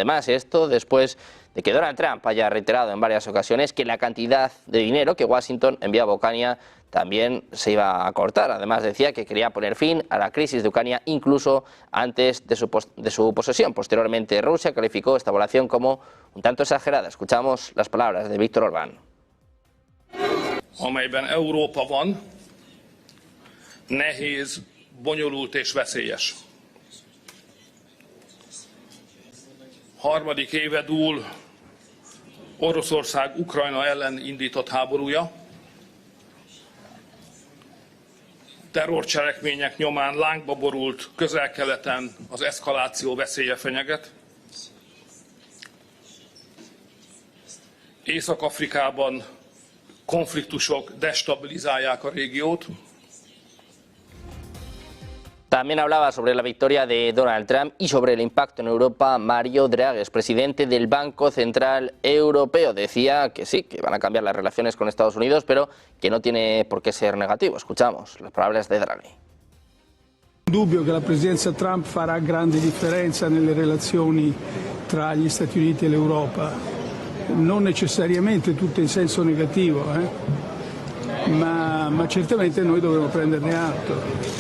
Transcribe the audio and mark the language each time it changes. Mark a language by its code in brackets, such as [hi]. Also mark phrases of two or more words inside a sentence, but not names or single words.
[es] Decía además esto después de que Donald Trump haya reiterado en varias ocasiones que la cantidad de dinero que Washington enviaba a Ucrania también se iba a cortar. Además decía que quería poner fin a la crisis de Ucrania incluso antes de su posesión. Posteriormente Rusia calificó esta evaluación como un tanto exagerada. Escuchamos las palabras de Viktor Orbán. [hu] Amelyben Európa van, nehéz, bonyolult és veszélyes. Harmadik éve dúl Oroszország Ukrajna ellen indított háborúja. Terrorcselekmények nyomán lángba borult Közel-Keleten az eszkaláció veszélye fenyeget. Észak-Afrikában konfliktusok destabilizálják a régiót. [es] También hablaba sobre la victoria de Donald Trump y sobre el impacto en Europa. Mario Draghi, presidente del Banco Central Europeo, decía que sí, que van a cambiar las relaciones con Estados Unidos, pero que no tiene por qué ser negativo. Escuchamos las palabras de Draghi. [it] Dubbio che la presidenza Trump farà grande differenza nelle relazioni tra gli Stati Uniti e l'Europa, non necessariamente tutte in senso negativo, ma certamente noi dovremo prenderne atto.